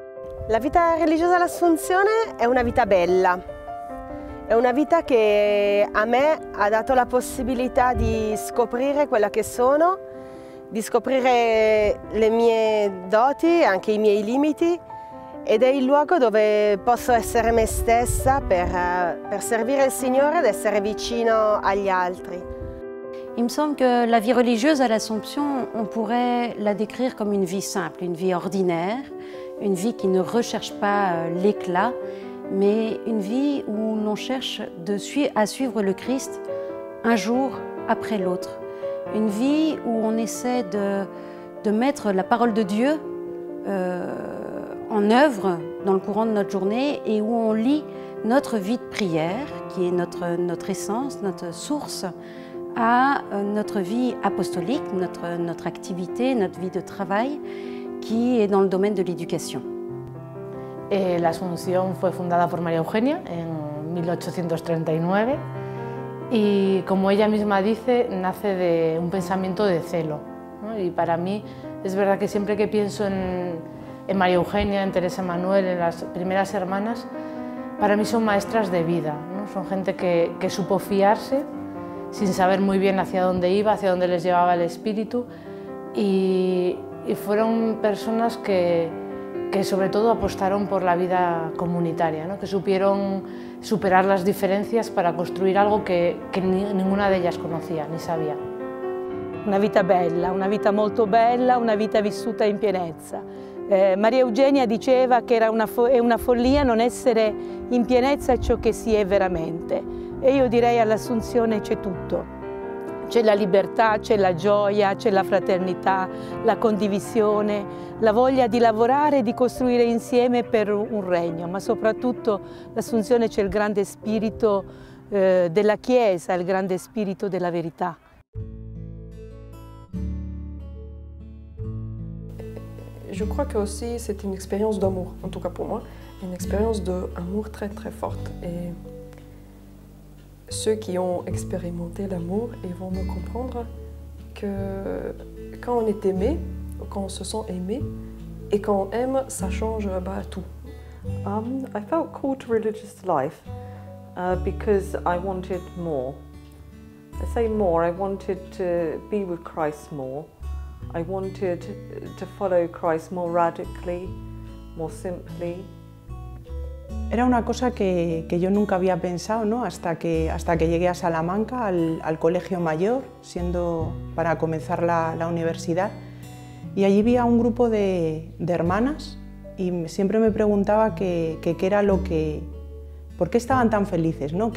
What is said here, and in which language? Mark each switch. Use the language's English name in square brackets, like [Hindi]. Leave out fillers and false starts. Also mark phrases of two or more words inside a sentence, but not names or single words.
[Italian] La vita religiosa all'Assunzione è una vita bella, è una vita che a me ha dato la possibilità di scoprire quella che sono, di scoprire le mie doti, anche i miei limiti, ed è il luogo dove posso essere me stessa per servire il Signore ed essere vicino agli altri. [French] Il me semble que la vie religieuse à l'Assomption, on pourrait la décrire comme une vie simple, une vie ordinaire, une vie qui ne recherche pas l'éclat, mais une vie où l'on cherche à suivre le Christ un jour après l'autre. Une vie où on essaie de mettre la parole de Dieu en œuvre dans le courant de notre journée et où on lie notre vie de prière, qui est notre essence, notre source, à notre vie apostolique, notre activité, notre vie de travail, qui est dans le domaine de l'éducation. [Spanish] La Asunción fue fundada por María Eugenia en 1839 y, como ella misma dice, nace de un pensamiento de celo, ¿no? Y para mí es verdad que siempre que pienso en María Eugenia, en Teresa Manuel, en las primeras hermanas, para mí son maestras de vida, ¿no? Son gente que supo fiarse sin saber muy bien hacia dónde iba, hacia dónde les llevaba el espíritu, y fueron personas que sobre todo apostaron por la vida comunitaria, ¿no? Que supieron superar las diferencias para construir algo que ninguna de ellas conocía ni sabía. [Italian] Una vita bella, una vita molto bella, una vita vissuta in pienezza. Maria Eugenia diceva che è una follia non essere in pienezza ciò che si è veramente. E io direi all'Assunzione c'è tutto. C'è la libertà, c'è la gioia, c'è la fraternità, la condivisione, la voglia di lavorare e di costruire insieme per un regno, ma soprattutto l'Assunzione c'è il grande spirito della Chiesa, il grande spirito della verità. [French] Je crois que aussi c'est une expérience d'amour, en tout cas pour moi, une expérience d'amour très très forte. Et ceux qui ont expérimenté l'amour, ils vont me comprendre que quand on est aimé, quand on se sent aimé, et quand on aime, ça change tout. [English] I felt called to religious life because I wanted more. I say more, I wanted to be with Christ more. I wanted to follow Christ more radically, more simply. [Spanish] Era una cosa que yo nunca había pensado, ¿no? hasta que llegué a Salamanca, al colegio mayor, para comenzar la universidad. Y allí vi a un grupo de hermanas y siempre me preguntaba qué era por qué estaban tan felices, ¿no?